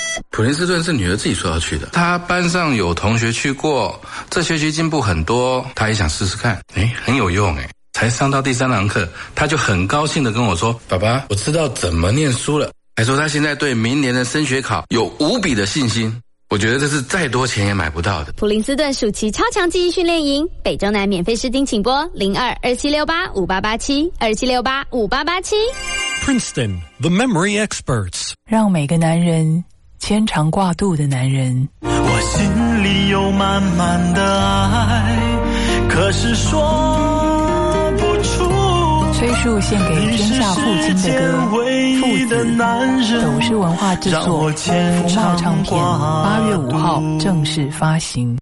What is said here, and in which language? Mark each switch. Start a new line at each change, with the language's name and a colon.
Chinese: 普林斯顿是女儿自己说要去的，她班上有同学去过，这学期进步很多，她也想试试看，诶，很有用，诶，才上到第三堂课，她就很高兴地跟我说，爸爸，我知道怎么念书了，还说她现在对明年的升学考有无比的信心，我觉得这是再多钱也买不到的。普林斯顿暑期超强记忆训练营，北中南免费试听，请拨02-2768-5887 2768-5887。
English: Princeton, the memory experts.
Chinese: 让每个男人牵肠挂肚的男人。我心里有满满的爱，可是说不出。崔恕献给天下父亲的歌，唯一的男人，父子，斗士文化制作，福茂唱片，8月5号正式发行。